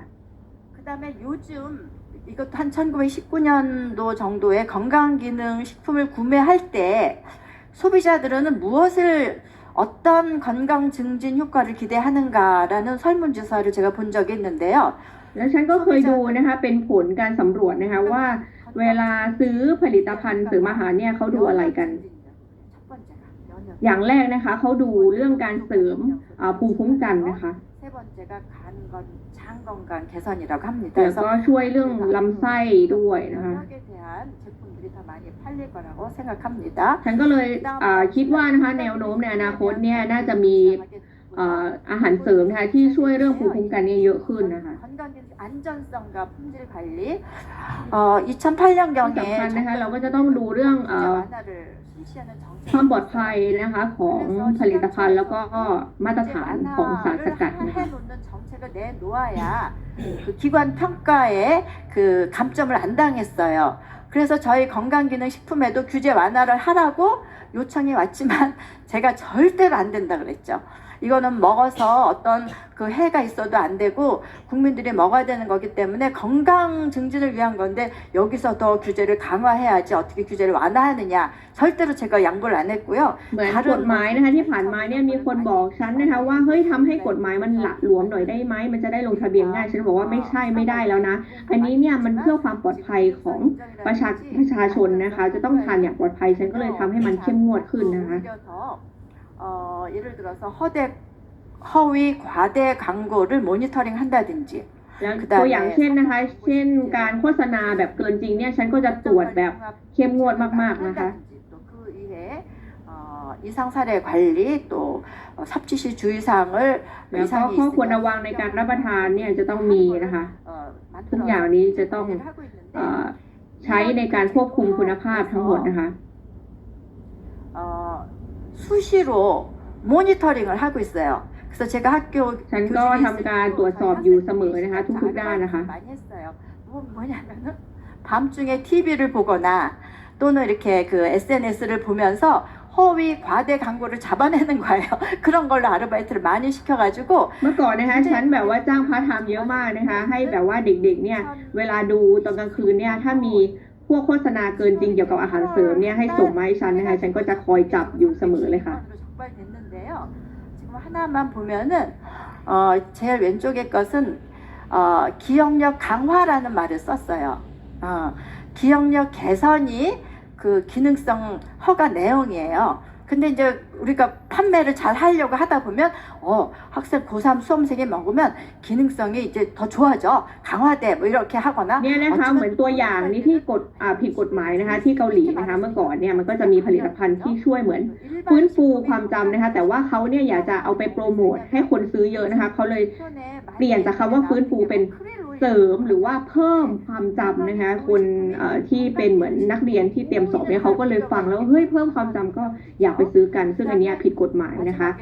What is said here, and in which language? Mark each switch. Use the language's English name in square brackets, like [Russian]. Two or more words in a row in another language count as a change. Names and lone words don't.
[Korean] 그다음에 요즘 이것도 한 1919년도 정도에 건강기능식품을 구매할 때 소비자들은 무엇을 어떤 건강 증진 효과를 기대하는가라는 설문조사를 제가 본 적이 있는데요. [Thai] แล้วฉันก็เคยดูนะคะเป็นผลการสำรวจนะคะว่าเวลาซื้อผลิตภัณฑ์เสริมอาหารเนี่ยเขาดูอะไรกัน อย่างแรกนะคะเขาดูเรื่องการเสริมภูมิคุ้มกันนะคะ [Korean] 세 번째가 장 건강 개선이라고 합니다. [Thai] แล้วก็ช่วยเรื่องลำไส้ด้วยนะคะ [Korean] 면역에 대한 제품들이 더 많이 팔릴 거라고 생각합니다. [Thai] ฉันก็เลยคิดว่านะคะแนวโน้มในอนาคตเนี่ยน่าจะมีอาหารเสริมนะคะที่ช่วยเรื่องภูมิคุ้มกันเนี่ยเยอะขึ้นนะคะ [Korean] 건강기능 안전성과 품질 관리 [Thai] ที่สำคัญ [Korean] 2008년경에 [Thai] นะคะเราก็จะต้องดูเรื่อง [Korean] 완화를 실시하는 [Thai] ความ [Korean] 정책 [Thai] ปลอดภัยนะคะของผลิตภัณฑ์แล้วก็มาตรฐานของสารสกัดนะคะ [Korean] 해놓는 정책을 내놓아야 그 기관 평가에 그 감점을 안 당했어요. 그래서 저희 건강기능식품에도 규제 완화를 하라고 요청이 왔지만 제가 절대로 안 된다 그랬죠. 이거는 먹어서 어떤 그 해가 있어도 안 되고 국민들이 먹어야 되는 거기 때문에 건강 증진을 위한 건데 여기서 더 규제를 강화해야지 어떻게 규제를 완화하느냐 절대로 제가 양보를 안 했고요. [Thai] เหมือนกฎหมายนะคะที่ผ่านมาเนี่ยมีคนบอกฉันนะคะว่าเฮ้ยทำให้กฎหมายมันหละหลวมหน่อยได้ไหมมันจะได้ลงทะเบียนง่ายฉันบอกว่าไม่ใช่ไม่ได้แล้วนะอันนี้เนี่ยมันเพื่อความปลอดภัยของประชาชนนะคะจะต้องทานอย่างปลอดภัยฉันก็เลยทำให้มันเข้มงวดขึ้นนะคะ [Korean] 예를 들어서 허위 과대 광고를 모니터링 한다든지 [Thai] แล้วตัวอย่างเช่นนะคะเช่นการโฆษณาแบบเกินจริงเนี่ยฉันก็จะตรวจแบบเข้มงวดมากๆนะคะ [Korean] 그 이외에 이상 사례 관리 또 섭취 시 주의사항을 [Thai] แล้วก็ข้อควรระวังในการรับประทานเนี่ยจะต้องมีนะคะทุกอย่างนี้จะต้องใช้ในการควบคุมคุณภาพทั้งหมดนะคะ [Korean] 수시로 모니터링을 하고 있어요. 그래서 제가 학교 [Thai] ฉันก็ทำการตรวจสอบอยู่เสมอนะคะทุกๆด้านนะคะ [Korean] 많이 했어요. 뭐냐면은 밤중에 TV를 보거나 또는 이렇게 그 SNS를 보면서 허위 과대 광고를 잡아내는 거예요. 그런 걸로 아르바이트를 많이 시켜가지고 [Thai] เมื่อก่อนนะคะฉันแบบว่าจ้างพาร์ทไทม์เยอะมากนะคะให้แบบว่าเด็กๆเนี่ยเวลาดูตอนกลางคืนเนี่ยถ้ามีพวกโฆษณาเกินจริงเกี่ยวกับอาหารเสริมเนี่ยให้ส่งมาให้ฉันนะคะฉันก็จะคอยจับอยู่เสมอเลยค่ะ [Korean] 적발됐는데요. 지금 하나만 보면은 제일 왼쪽의 것은 기억력 강화라는 말을 썼어요. 기억력 개선이 그 기능성 허가 내용이에요. 근데 이제 우리가 판매를 잘 하려고 하다 보면 학생 고3 수험생이 먹으면 기능성이 이제 더 좋아져, 강화돼, 뭐 이렇게 하거나 [Thai] เนี่ยนะคะเหมือนตัวอย่างนี้ที่ผิดกฎหมายนะคะที่เกาหลีนะคะเมื่อก่อนเนี่ยมันก็จะมีผลิตภัณฑ์ที่ช่วยเหมือนฟื้นฟูความจำนะคะแต่ว่าเขาเนี่ยอยากจะเอาไปโปรโมทให้คนซื้อเยอะนะคะเขาเลยเปลี่ยนจากคำว่าฟื้นฟูเป็นเสริมหรือว่าเพิ่มความจำนะคะคนที่เป็นเหมือนนักเรียนที่เตรียมสอบเนี่ยเขาก็เลยฟังแล้วเฮ้ยเพิ่มความจำก็อยากไปซื้อกันซึ่งอันเนี้ยผิดกฎหมายนะคะ